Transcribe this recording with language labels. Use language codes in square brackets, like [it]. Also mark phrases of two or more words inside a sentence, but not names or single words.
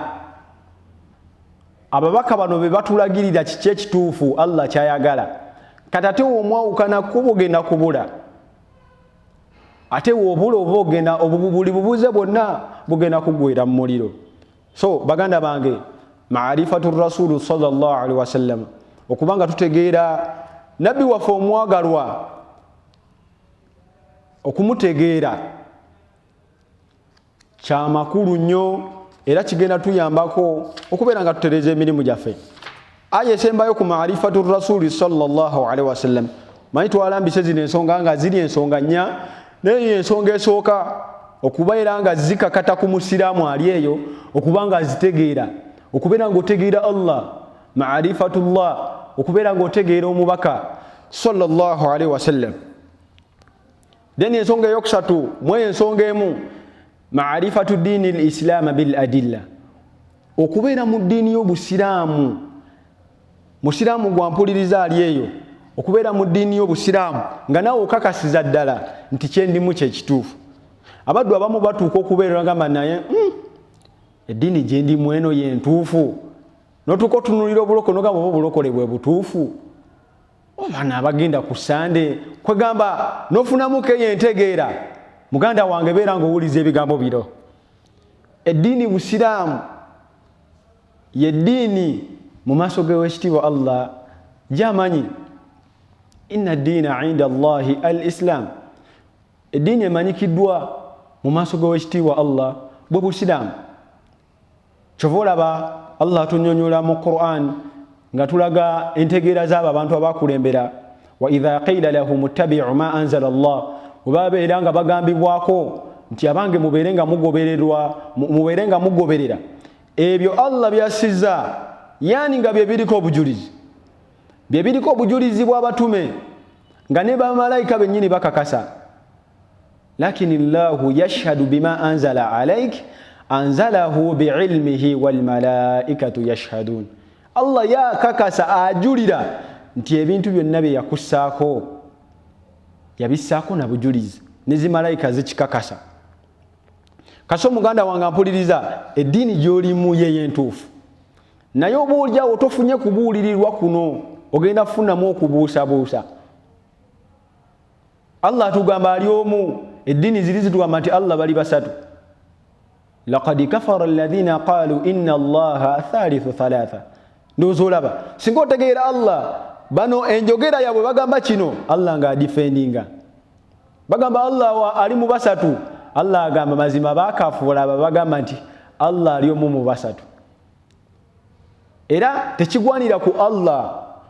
[lg] Ababaka bano be batulagirira kiki ekituufu Allah kyayagala. Kati ate omwawukana kubugenda kubula, ate wobula oba ogenda obubuli bubuze bwonna bugenda kugwera mu muliro. So baganda bange, [ar] معرفة رسول صلى الله عليه وسلم, [lg] okubanga tutegeera nabbi waffe omwagalwa, okumutegeera kya makulu nnyo era kigenda tuyambako okubeera nga tutereeza emirimu gyaffe. Aya esembayo ku [ar] معرفة رسول صلى الله عليه وسلم, [lg] manyi twalambise zino ensonga nga ziri ensonga nnya, naye ensonga esooka okubeera nga zikakata ku musiraamu ali eyo okuba nga azitegeera, okubeera nga otegeera Allah, ma'rifatullah, okubeera nga otegeera omubaka [ar] صلى الله عليه وسلم. [lg] Then ensonga eyokusatu mwe ensonga emu, [ar] معرفة دين الإسلام بالأدلة, [lg] okubeera mu ddiini y'obusiraamu. Musiraamu gwampuliriza ali eyo okubeera mu ddiini y'obusiraamu nga naawe okakasiza ddala nti kyendimu kye kituufu. Abaddu abamu batuuka okubeera ngamba naye eddiini gye ndimu eno ye ntuufu, n'otuuka otunuulira obulokole n'ogamba oba obulokole bwe butuufu. Abaana abagenda ku Sande kwegamba n'ofunamuko yentegeera, muganda wange beera ng'owuliza ebigambo biro. Eddiini busiraamu ye ddiini mu maaso g'Oweekitiibwa Allah gy'amanyi [ar] إن الدين عند الله الإسلام. [lg] Eddiini emanyikiddwa mu maaso g'Oweekitiibwa Allah bwe busiraamu. Kyova olaba Allah atunnyonnyola mu Qur'an nga tulaga entegeera z'abo abantu abakulembera, [ar] وإذا قيل لهم اتبعوا ما أنزل الله, [lg] obabeera nga bagambibwako nti abange mubeerenga mugoberera ebyo Allah byasizza, yani nga bye biriko obujulizi, bye biriko obujulizi bw'abatume nga ne bamalayika bennyini bakakasa. [ar] لكن الله يشهد بما أنزل إليك أنزله بعلمه والملائكة يشهدون. [lg] Allah yakakasa ajulira nti ebintu byonna bye yakussaako yabissaako na bujulizi, ne zimalayika zikikakasa. Kaso muganda wange ampuliriza, eddiini gy'olimu ye entuufu, naye oba olyawo tofunye kubuulirirwa kuno, ogenda kufunamu okubuusabuusa. Allah atugamba ali omu, eddiini ziri zitugamba nti Allah bali basatu. [ar] لقد كفر الذين قالوا إن الله ثالث ثلاثة. [lg] Ndowooza olaba, singa otegeera Allah bano enjogera yabwe bagamba kino, Allah nga adifendinga. Bagamba Allah ali mu basatu, Allah agamba mazima bakafuula bagamba nti Allah ali omu mu basatu. Era tekigwanira ku Allah.